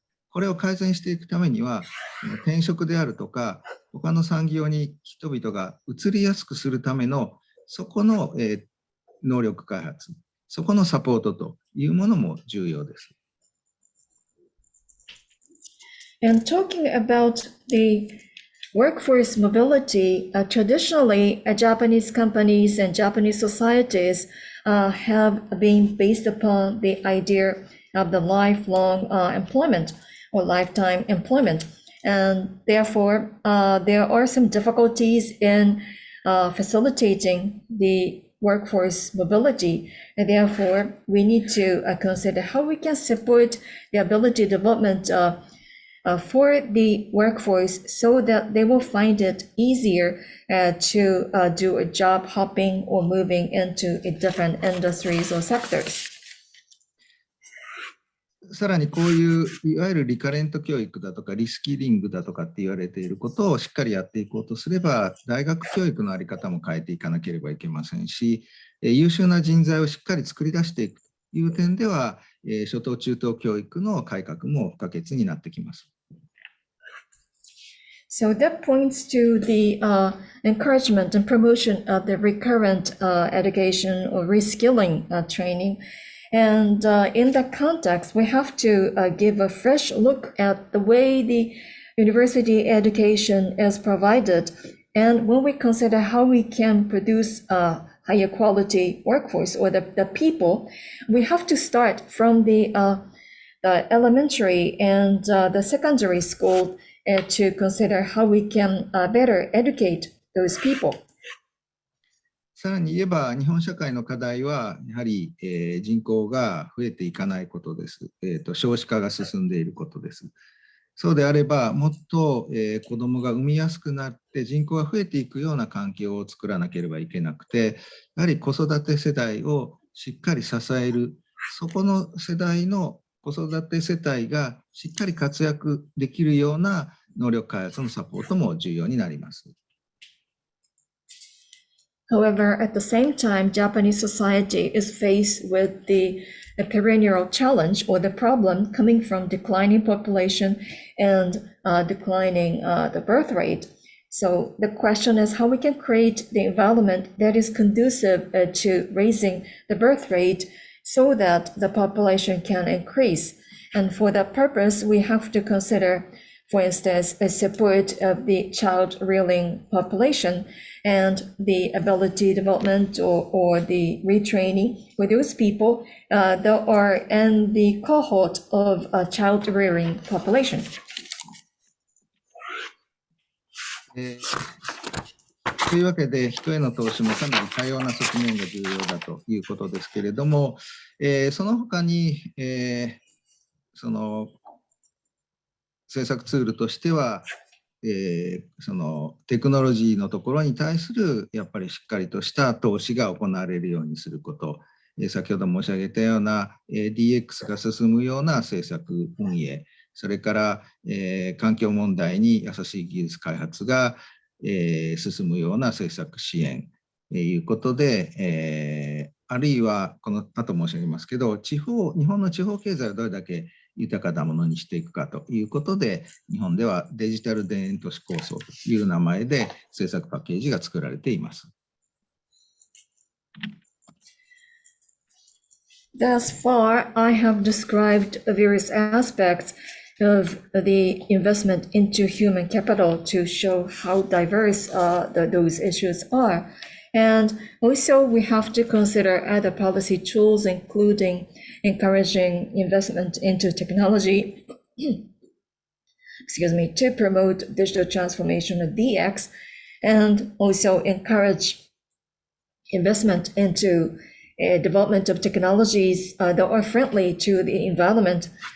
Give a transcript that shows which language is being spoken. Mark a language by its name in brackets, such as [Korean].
[Japanese] これを改善していくためには、転職であるとか、他の産業に人々が移りやすくするための、そこの能力開発、そこのサポートというものも重要です。 [English] And talking about the workforce mobility, traditionally, Japanese companies and Japanese societies have been based upon the idea of the lifelong employment or lifetime employment. And therefore, there are some difficulties in facilitating the workforce mobility. And therefore, we need to consider how we can support the ability development for the workforce so that they will find it easier to do a job hopping or moving into different industries or sectors. [Japanese] さらにこういういわゆるリカレント教育だとかリスキリングだとかって言われていることをしっかりやっていこうとすれば、大学教育の在り方も変えていかなければいけませんし、優秀な人材をしっかり作り出していくという点では、初等中等教育の改革も不可欠になってきます。 [English] So that points to the encouragement and promotion of the recurrent education or reskilling training. And in that context, we have to give a fresh look at the way the university education is provided. And when we consider how we can produce a higher quality workforce or the people, we have to start from the elementary and the secondary school to consider how we can better educate those people. [Japanese] さらに言えば、日本社会の課題は、やはり、人口が増えていかないことです。少子化が進んでいることです。そうであれば、もっと、子どもが産みやすくなって人口が増えていくような環境を作らなければいけなくて、やはり子育て世代をしっかり支える、そこの世代の子育て世帯がしっかり活躍できるような能力開発のサポートも重要になります。 [English] However, at the same time, Japanese society is faced with the perennial challenge or the problem coming from declining population and declining the birth rate. So the question is how we can create the environment that is conducive to raising the birth rate so that the population can increase. And for that purpose, we have to consider, for instance, a support of the child rearing population and the ability development or the retraining for those people that are in the cohort of a child rearing population. [Japanese] というわけで、人への投資もかなり多様な側面が重要だということですけれども、その他に、その政策ツールとしては、そのテクノロジーのところに対するやっぱりしっかりとした投資が行われるようにすること、先ほど申し上げたような DX が進むような政策運営、それから、環境問題に優しい技術開発が、進むような政策支援ということで、あるいはこの後申し上げますけど、日本の地方経済をどれだけ豊かなものにしていくかということで、日本ではデジタル田園都市構想という名前で政策パッケージが作られています。 [English] Thus far, I have described various aspects of the investment into human capital to show how diverse those issues are. And also, we have to consider other policy tools, including encouraging investment into technology, to promote digital transformation of DX, and also encourage investment into development of technologies that are friendly to the environment.